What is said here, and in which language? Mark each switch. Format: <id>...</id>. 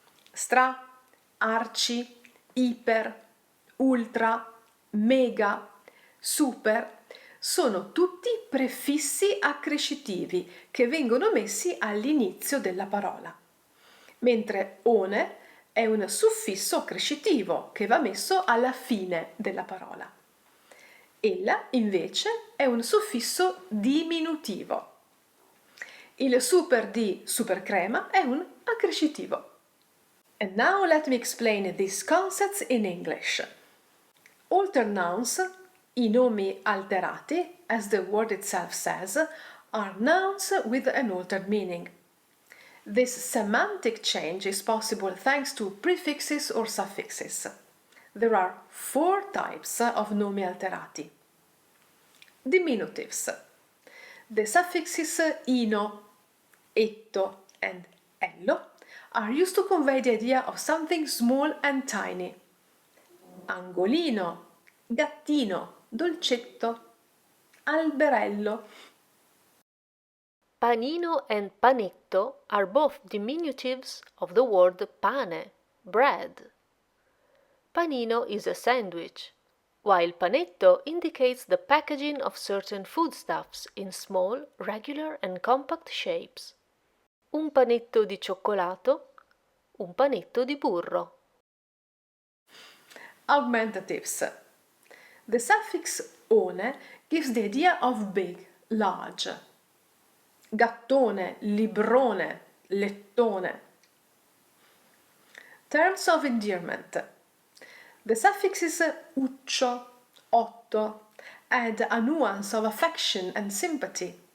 <it>Stra, arci, iper, ultra, mega, super sono tutti prefissi accrescitivi che vengono messi all'inizio della parola, mentre one è un suffisso accrescitivo che va messo alla fine della parola. Ella, invece, è un suffisso diminutivo. Il super di supercrema è un accrescitivo.</it> <en>And now let me explain these concepts in English. Altered nouns,</en> <it>i nomi alterati,</it> <en>as the word itself says, are nouns with an altered meaning. This semantic change is possible thanks to prefixes or suffixes. There are 4 types of nomi alterati. Diminutives. The suffixes ino, etto, and ello are used to convey the idea of something small and tiny.</en> <it>Angolino, gattino, dolcetto, alberello.</it> <en>Panino and panetto are both diminutives of the word pane, bread. Panino is a sandwich, while panetto indicates the packaging of certain foodstuffs in small, regular and compact shapes.</en> <it>Un panetto di cioccolato, un panetto di burro.</it> <en>Augmentatives. The suffix one gives the idea of big, large. Gattone, librone, lettone. Terms of endearment. The suffixes uccio, otto add a nuance of affection and sympathy.</en>